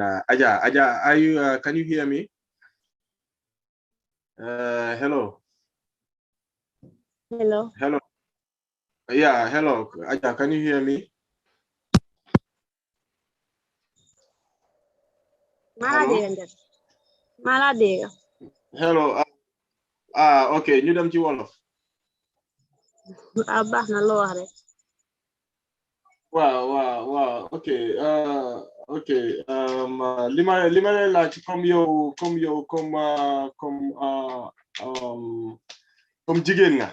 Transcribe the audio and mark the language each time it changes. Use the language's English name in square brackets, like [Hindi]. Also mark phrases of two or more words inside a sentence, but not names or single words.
[English] Aja, are you? Can you hear me? Hello. Hello. Hello. Yeah, hello. Aja, can you hear me? Maladega. Hello. [Wolof] Okay. Ñu dem ci wolof. Baax na loo wax rek. [English] Wow. Okay. Okay. [Wolof] Li ma lay laaj comme jigéen nga.